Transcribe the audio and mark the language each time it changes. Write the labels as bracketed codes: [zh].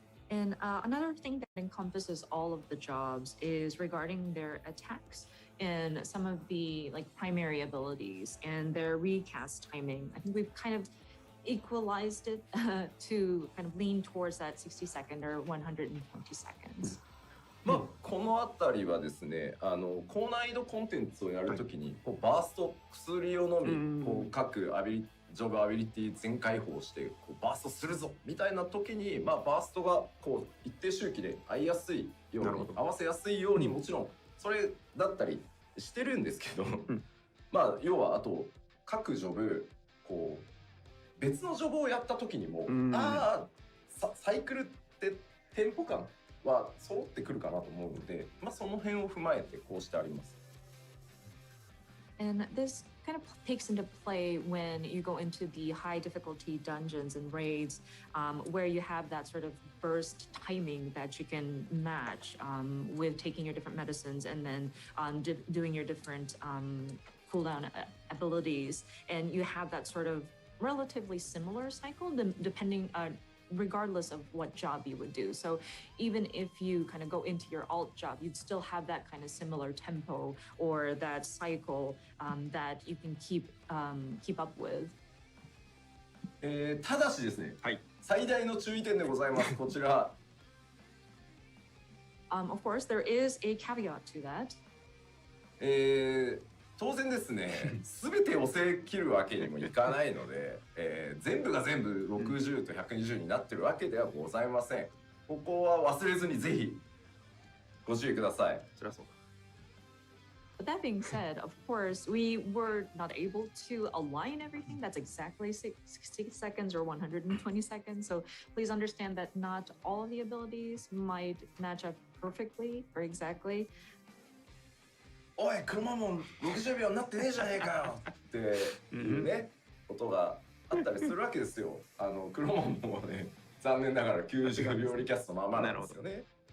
[en] And another thing that encompasses all of the jobs is regarding their attacks and some of the primary abilities and their recast timing. I think we've kind of equalized it to kind of lean towards that 60 second or 120 seconds. [ja] まあこのあたりはですね、高難易度コンテンツをやるときにこうバースト薬をのみこう各ジョブアビリティ全開放してこうバーストするぞみたいな時に、まあ、バーストがこう一定周期で合いやすいように合わせやすいようにもちろんそれだったりしてるんですけど、まあ要はあと各ジョブこう別のジョブをやった時にも、サイクルってテンポ感は揃ってくるかなと思うので、まあ、その辺を踏まえてこうしてあります。 [en] And this kind of takes into play when you go into the high difficulty dungeons and raids, where you have that sort of burst timing that you can match with taking your different medicines and then doing your different cooldown abilities. And you have that sort of relatively similar cycle depending regardless of what job you would do. So even if you kind of go into your alt job, you'd still have that kind of similar tempo or that cycle that you can keep up with. [ja] ただしですね、はい、最大の注意点でございます。こちら。 [en] Of course, there is a caveat to that. [ja] 当然ですね、全て押せ切るわけにもいかないので、全部が全部60と120になってるわけではございません。ここは忘れずにぜひご注意ください。そりゃそう [en] But that being said, of course, we were not able to align everything. That's exactly 60 seconds or 120 seconds. So please understand that not all of the abilities might match up perfectly or exactly. [ja] おい、車も60秒になってねえじゃねえかよっていうね、ことがあったりするわけですよ。黒門もね、残念ながら90秒リキャストままなんですよね。